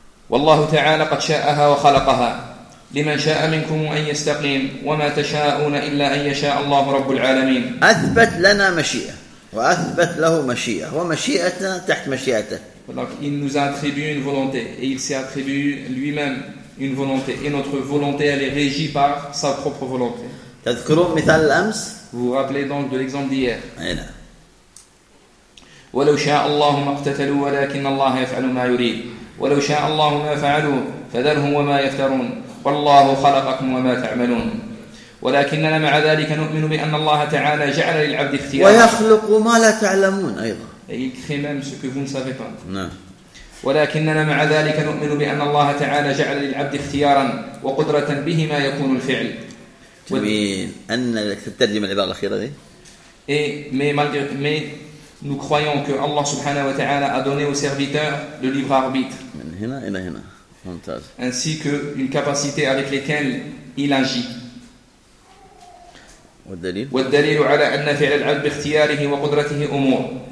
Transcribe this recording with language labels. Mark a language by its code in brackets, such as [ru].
[ar] والله تعالى قد شاءها وخلقها لمن شاء منكم أن يستقيم وما تشاءون إلا أن يشاء الله رب العالمين. أثبت لنا مشيئة وأثبت له مشيئة ومشيئتنا تحت مشيئته. [fr] Donc, il nous a attribué une volonté et il s'est attribué lui-même une volonté et notre volonté elle est régie par sa propre volonté. Vous vous rappelez donc de l'exemple d'hier. [ar] ولو شاء الله ما اقتتلوا ولكن الله يفعل ما يريد ولو شاء الله ما فعلوا فذرهم وما يفترون والله خلقكم وما تعملون ولكننا مع ذلك نؤمن بأن الله تعالى جعل للعبد اختيار ويخلق ما لا تعلمون أيضا. [fr] Et il crée même ce que vous ne savez pas. Non. [ar] ولكننا مع ذلك نؤمن بأن الله تعالى جعل للعبد اختيارا وقدرة به ما يكون الفعل. تبين أن الترجمة العبارة الأخيرة دي. [fr] Mais nous croyons que Allah subhanahu wa ta'ala a donné au serviteur le libre arbitre. [ar] من هنا إلى هنا. ممتاز. [fr] Ainsi que une capacité avec lesquelles il agit. [ar] والدليل. والدليل على أن فعل العبد باختياره وقدرته أمور.